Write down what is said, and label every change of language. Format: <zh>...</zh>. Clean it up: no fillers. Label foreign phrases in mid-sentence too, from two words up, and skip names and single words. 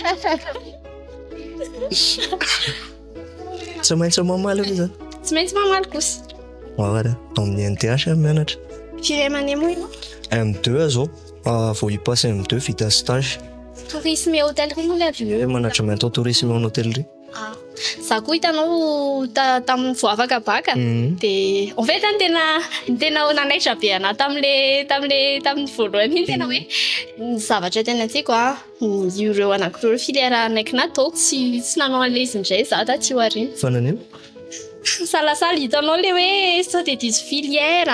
<mg>Tsy maintsy mamaly aloha zany. Tsy maintsy mamaly kosa. Voilà, amin'ny NTH mianatra. Firy année moa ianao? M2 zao. Vao hipassy M2 vita stage.</mg> <fr>Tourisme et hôtellerie</fr> <mg>moa ilay</mg> <fr>management au tourisme et hôtellerie.</fr> <mg>Za koa hitanao tamin'ny vao afaka baka dia</mg> <fr>en fait</fr> <mg>tena nanaitra be anahy tamin'ny voalohany iny tena hoe ny zavatra tena tiako ireo anankiroa filière anaiky nataoko tsy nanao an'ilay izy indray za taty aoriana. Fa nanino? Salasala hitanao le hoe sao dia diso filière.</mg>